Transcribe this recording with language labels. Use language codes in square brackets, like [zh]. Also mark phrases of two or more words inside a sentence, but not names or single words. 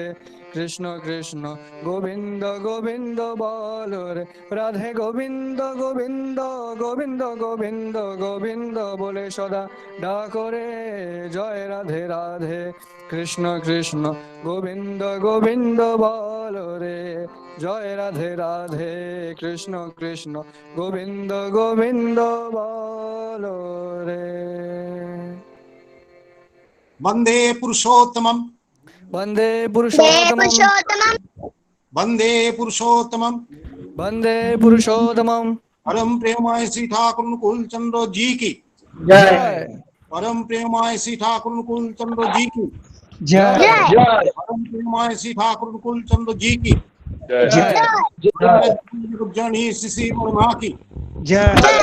[bn] কৃষ্ণ কৃষ্ণ গোবিন্দ গোবিন্দ বল রে রাধে গোবিন্দ গোবিন্দ গোবিন্দ গোবিন্দ গোবিন্দ বলে সদা ডাকরে জয় রাধে রাধে কৃষ্ণ কৃষ্ণ গোবিন্দ গোবিন্দ বল রে জয় রাধে রাধে কৃষ্ণ কৃষ্ণ গোবিন্দ গোবিন্দ বল রে [sa] वंदे पुरुषोत्तमम वंदे पुरुषोत्तमं वंदे पुरुषोत्तमम वंदे पुरुषोत्तमं [hi] परम प्रेमाय श्री ठाकुर अनुकूल चंद्र जी की जय परम प्रेमाय श्री ठाकुर अनुकूल चंद्र जी की जय परम प्रेमाय श्री ठाकुर अनुकूल चंद्र जी की जय जगज्जननी श्री वर्मा की जय